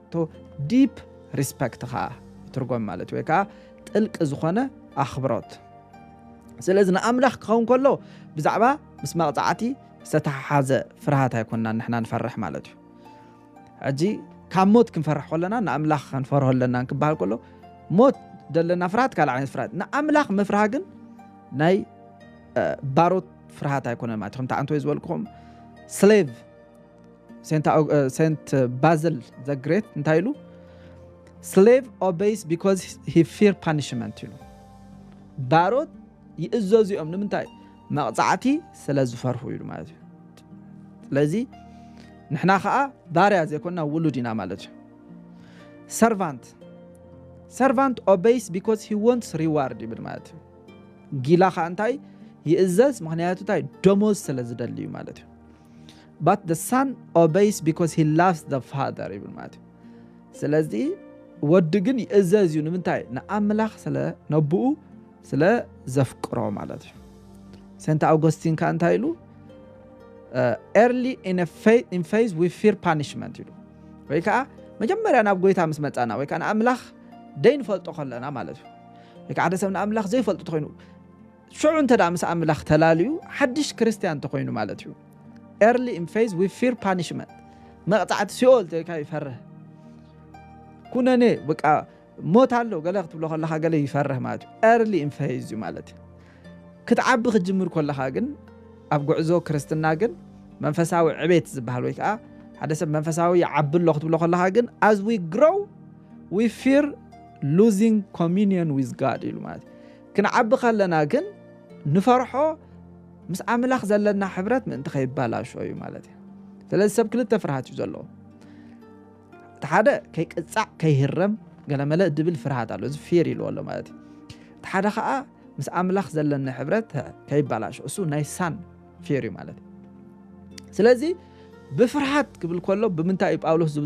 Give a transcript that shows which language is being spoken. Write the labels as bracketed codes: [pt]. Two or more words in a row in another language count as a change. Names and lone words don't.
[en] to deep respect [ti] ከዓ ትርጎም ማለት ወይ ከዓ ጥልቅ ዝኾነ ኣኽብሮት ስለዚ ንኣምላኽ ክኸውን ከሎ ብዛዕባ ምስ መቕፃዕቲ ዝተተሓሓዘ ፍርሃት ኣይኮንና ንሕና ንፈርሕ ማለት እዩ ሕጂ ካብ ሞት ክንፈርሕ ከለና ንኣምላኽ ክንፈርሆ ኣለና ክበሃል ከሎ ሞት ደለና ፍርሃት ካልእ ዓይነት ፍርሃት ንኣምላኽ ምፍራህ ግን ናይ ባሮት ፍርሃት ኣይኮነን ማለት ከምቲ ኣንቶ ዝበልኩኹም ስሌቭ ሴንት ባዝል ዘ ግሬት እንታይ ኢሉ [en] slave obeys because he fear punishment [ti] ኢሉ ባሮት ይእዘዙኦም ንምንታይ መቕፃዕቲ ስለ ዝፈርሁ ኢሉ ማለት እዩ ስለዚ ንሕና ከዓ ባርያ ዘይኮንና ውሉድ ኢና ማለት እዩ [en] servant obeys because he wants reward [ti] ይብል ማለት እዩ ጊላ ከዓ እንታይ ይእዘዝ ምክንያቱ እንታይ ደሞዝ ስለ ዝደሊ እዩ ማለት እዩ [en] but the son obeys because he loves the father [ti] ይብል ማለት እዩ ስለዚ ወዲ ግን ይእዘዝ እዩ ንምንታይ ንኣምላኽ ስለ ነብኡ ስለ ዘፍቅሮ ማለት እዩ ሴንት አውጉስቲን ከዓ እንታይ ኢሉ [en] early in faith we fear punishment [ti] ኢሉ ወይ ከዓ መጀመርያ ናብ ጎይታ ምስ መጻና ወይ ከዓ ንኣምላኽ ደይን ፈልጦ ከለና ማለት እዩ ወይ ከዓ ሓደ ሰብ ንኣምላኽ ዘይፈልጦ ተኮይኑ ሽዑ እንተዳ ምስ ኣምላኽ ተላልዩ ሓድሽ ክርስቲያን ተኮይኑ ማለት እዩ [en] early in faith we fear punishment [ti] መቕፃዕቲ ሲኦል ተይካ ይፈርህ ኩነኔ በቃ ሞት ኣሎ ገለ ክትብሎ ከለኻ ገለ ይፈርህ ማለት እዩ [en] early in faith [ti] እዩ ማለት እዩ ክትዓቢ ክትጅምር ከለኻ ግን ኣብ ጉዕዞ ክርስትና ግን መንፈሳዊ ዕቤት ዝበሃል ወይ ከዓ ሓደ ሰብ መንፈሳዊ ይዓብሎ ክትብሎ ከለኻ ግን [en] as we grow we fear losing communion with God [ti] ኢሉ ማለት ክንዓቢ ከለና ግን ንፈርሖ ምስ ኣምላኽ ዘለና ሕብረት ምእንቲ ከይባላሾ እዩ ማለት እዩ ስለዚ ሰብ ክልተ ፍርሃት እዩ ዘለዎ እቲ ሓደ ከይቅፃዕ ከይህረም ገለ መለእ ድብል ፍርሃት ኣሎ እዚ ፊር ኢልዎ ኣሎ ማለት እዩ እቲ ሓደ ከዓ ምስ ኣምላኽ ዘለና ሕብረት ከይባላሾ እሱ ናይ [en] son fear [ti] እዩ ማለት እዩ ስለዚ ብፍርሃት ክብል ከሎ ብምንታይ እዩ ጳውሎስ ዝብል